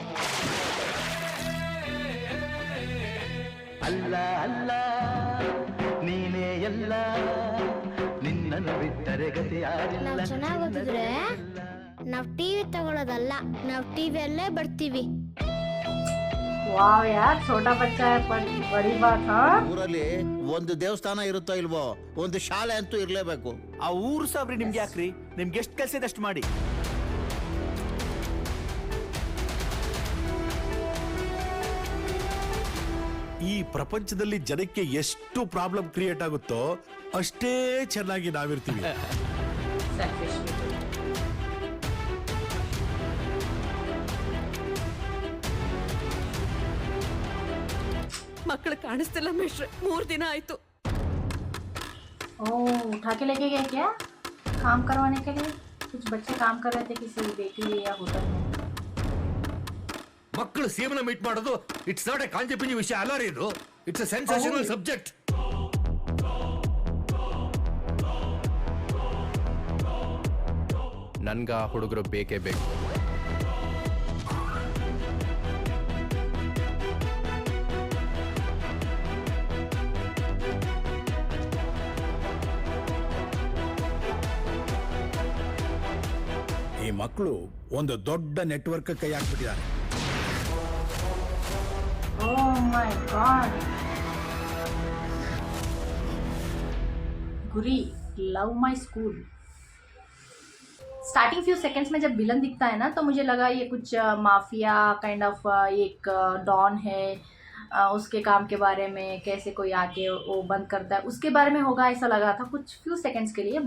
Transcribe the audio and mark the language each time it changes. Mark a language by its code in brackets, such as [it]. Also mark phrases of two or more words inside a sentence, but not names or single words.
[kn] ಅಲ್ಲ ಅಲ್ಲ ನೀನೇ ಎಲ್ಲ, ನಿನ್ನನ್ನು ಬಿಟ್ಟರೆ ಗತಿ ಯಾರಿಲ್ಲ. ನಾವ್ ಚೆನ್ನಾಗ್ ಓದಿದ್ರೆ ನಾವ್ ಟಿವಿ ತಗೊಳ್ಳೋದಲ್ಲ, ನಾವ್ ಟಿವಿಯಲ್ಲೇ ಬರ್ತೀವಿ. [hi] वाव यार, छोटा बच्चा है पर बड़ी बात है। [kn] ಊರಲ್ಲಿ ಒಂದು ದೇವಸ್ಥಾನ ಇರುತ್ತೋ ಇಲ್ವೋ, ಒಂದು ಶಾಲೆ ಅಂತೂ ಇರ್ಲೇಬೇಕು. ಆ ಊರು ಸಾಬ್ರಿ ನಿಮ್ಗೆ ಯಾಕ್ರಿ? ನಿಮ್ಗೆ ಎಷ್ಟು ಕೆಲಸ ಇದೆ ಅಷ್ಟು ಮಾಡಿ. ಈ ಪ್ರಪಂಚದಲ್ಲಿ ಜನಕ್ಕೆ ಎಷ್ಟು ಪ್ರಾಬ್ಲಮ್ ಕ್ರಿಯೇಟ್ ಆಗುತ್ತೋ ಅಷ್ಟೇ ಚೆನ್ನಾಗಿ ನಾವಿರ್ತೀವಿ. ಮಕ್ಕಳು ಕಾಣಿಸ್ತಿಲ್ಲ ಮೇಷ್ಟ್ರೆ, 3 ದಿನ ಆಯ್ತು. [hi] ओह, उठा के लेके गए क्या काम करवाने के लिए? कुछ बच्चे काम कर रहे थे किसी बेकरी या होटल में। [kn] ಮಕ್ಕಳು ಸೇವನ ಮೀಟ್ ಮಾಡೋದು [en] it's not a [kn] ಕಾಂಜಪಿಂಜಿ ವಿಷಯ ಅಲ್ಲ ರೀ, ಇದು [en] it's a sensational subject. [kn] ನನ್ಗ ಹುಡುಗರು ಬೇಕೇ ಬೇಕು. ಈ ಮಕ್ಕಳು ಒಂದು ದೊಡ್ಡ ನೆಟ್ವರ್ಕ್ ಕೈ ಹಾಕ್ಬಿಟ್ಟಿದ್ದಾರೆ. [en] Oh my God. गुरी, love my school. starting few seconds [hi] में जब विलन दिखता है ना, तो मुझे लगा ये कुछ [en] mafia kind of [hi] एक डॉन है, उसके काम के बारे में, कैसे कोई आके वो बंद करता है उसके बारे में होगा, ऐसा लगा था कुछ [en] few seconds [hi] के लिए।